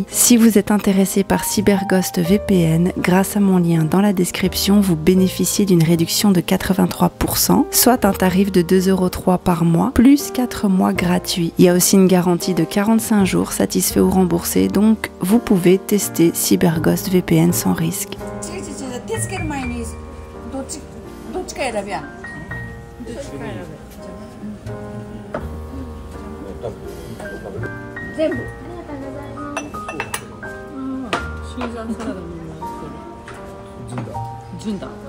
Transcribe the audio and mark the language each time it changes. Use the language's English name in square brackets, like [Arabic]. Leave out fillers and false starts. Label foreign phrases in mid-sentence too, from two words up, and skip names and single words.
[French] Si vous êtes intéressé par CyberGhost VPN, grâce à mon lien dans la description, vous bénéficiez d'une réduction de 83%, soit un tarif de 2,03 € par mois, plus 4 mois gratuits. Il y a aussi une garantie de 45 jours satisfait ou remboursé, donc vous pouvez tester CyberGhost VPN sans risque. [Japanese] どっちか選べや。全部。ありがとうございます。シーザーサラダも純だ。